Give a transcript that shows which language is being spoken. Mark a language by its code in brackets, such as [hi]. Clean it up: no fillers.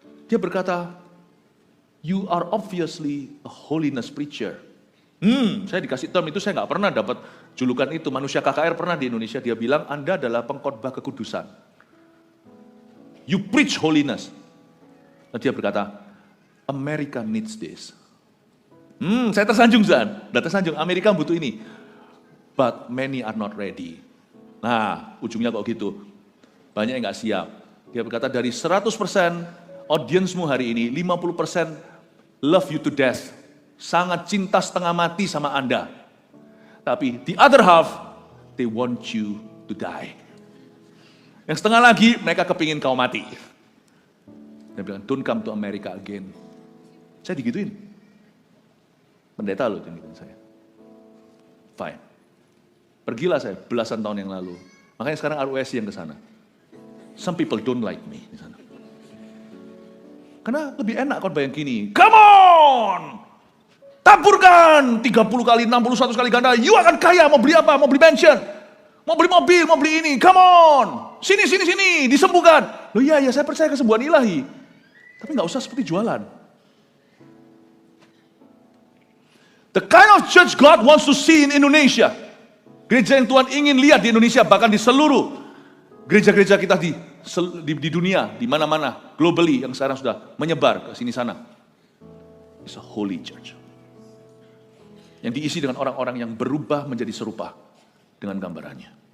[id] Dia berkata, [en] you are obviously a holiness preacher. [id] Saya dikasih term itu, saya nggak pernah dapat julukan itu. Manusia KKR pernah di Indonesia, dia bilang, Anda adalah pengkhotbah kekudusan. [en] You preach holiness. [id] Dan dia berkata, [en] America needs this. [id] Saya tersanjung, Zan. Udah tersanjung, Amerika butuh ini. [en] But many are not ready. [id] Nah, ujungnya kok gitu. Banyak yang nggak siap. Dia berkata, dari 100% audiensmu hari ini, 50% [en] love you to death. [id] Sangat cinta setengah mati sama Anda. Tapi [en] the other half, they want you to die. [id] Yang setengah lagi, mereka kepingin kau mati. Dia bilang, [en] don't come to America again. [id] Saya digituin. Pendeta loh yang gituin saya. Fine. Pergilah saya belasan tahun yang lalu. Makanya sekarang RUSI yang ke sana. [en] Some people don't like me [id] di sana. Karena lebih enak khotbah yang gini. [en] Come on! [id] Taburkan 30 kali, 60, 100 kali ganda. You akan kaya, mau beli apa? Mau beli mansion. Mau beli mobil, mau beli ini. [en] Come on! [id] Sini, disembuhkan. Loh iya, saya percaya kesembuhan ilahi. Tapi gak usah seperti jualan. [en] The kind of church God wants to see in Indonesia. [id] Gereja yang Tuhan ingin lihat di Indonesia, bahkan di seluruh gereja-gereja kita di dunia, di mana-mana, globally, yang sekarang sudah menyebar ke sini sana. [en] It's a holy church. [id] Yang diisi dengan orang-orang yang berubah menjadi serupa dengan gambarannya.